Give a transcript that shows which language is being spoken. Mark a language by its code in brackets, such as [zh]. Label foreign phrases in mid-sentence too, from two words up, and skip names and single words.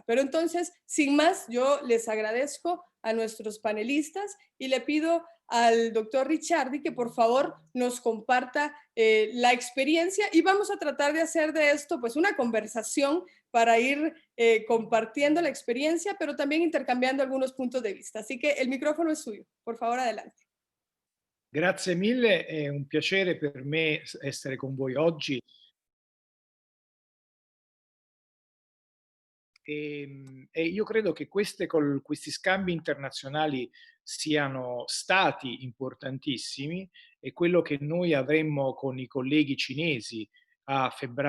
[es] Pero entonces, sin más, yo les agradezco a nuestros panelistas y le pido al doctor Ricciardi que por favor nos comparta la experiencia, y vamos a tratar de hacer de esto pues una conversación para ir compartiendo la experiencia, pero también intercambiando algunos puntos de vista. Así que el micrófono es suyo. Por favor, adelante. [it] Grazie mille, è un piacere per me essere con voi oggi. E io credo che questi scambi internazionali siano stati importantissimi, e quello che noi avremmo con i colleghi cinesi a febbraio